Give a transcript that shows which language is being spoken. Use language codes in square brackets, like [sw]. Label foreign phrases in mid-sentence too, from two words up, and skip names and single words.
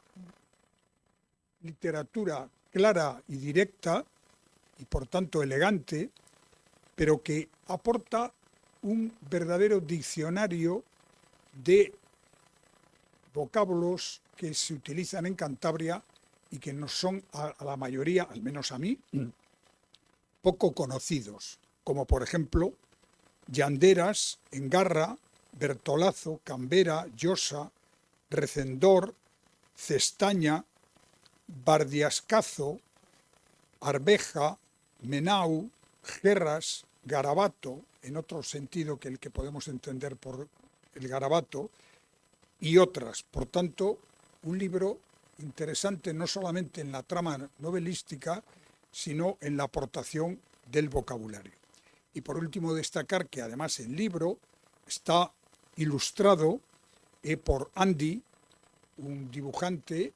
[es] literatura clara y directa y por tanto elegante, pero que aporta un verdadero diccionario de vocablos que se utilizan en Cantabria y que no son a la mayoría, al menos a mí, poco conocidos, como por ejemplo llanderas, engarra, bertolazo, cambera, llosa, recendor, cestaña, bardiascazo, arveja, menau, gerras, garabato, en otro sentido que el que podemos entender por el garabato, y otras. Por tanto, un libro interesante no solamente en la trama novelística, sino en la aportación del vocabulario. Y por último, destacar que además el libro está ilustrado por Andy, un dibujante